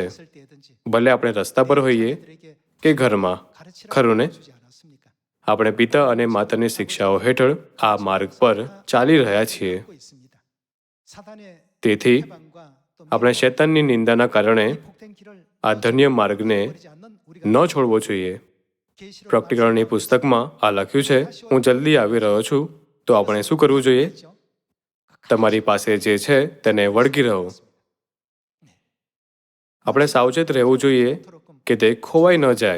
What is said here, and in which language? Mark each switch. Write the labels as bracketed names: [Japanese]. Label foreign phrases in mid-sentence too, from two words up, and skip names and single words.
[Korean] 있을 때든지 [Gujarati] ભલે આપણે રસ્તા પર હોઈએ [Korean] 들에게 [Gujarati] કે ઘરમાં. [Korean] 가르치라고 [Gujarati] ખરું ને? [Korean] 주지 않았습니까? [Gujarati] આપણે પિતા અને માતાની શિક્ષાઓ હેઠળ આ માર્ગ પર ચાલી રહ્યા છીએ. [Korean] 하고 있습니다. 사단의 [Gujarati] તેથી [Korean] 해방과 또 [Gujarati] આપણે શૈતાનની નિંદાના કારણે [Korean] 이 복된 길을 [Gujarati] આ ધન્ય માર્ગને [Korean] 버리지 않는 우리가 [Gujarati] ન છોડવો જોઈએ. [Korean] 계시록 [Gujarati] પ્રકટીકરણની પુસ્તકમાં આ લખ્યું છે, હું જલ્દી આવી રહ્યો છું. તો આપણે શું કરવું જોઈએ? [Korean] 말씀하셨죠? [Gujarati] તમારી પાસે જે છે તેને વળગી રહો. આપણે સાવચેત રહેવું જોઈએ કે તે ખોવાઈ ન જાય.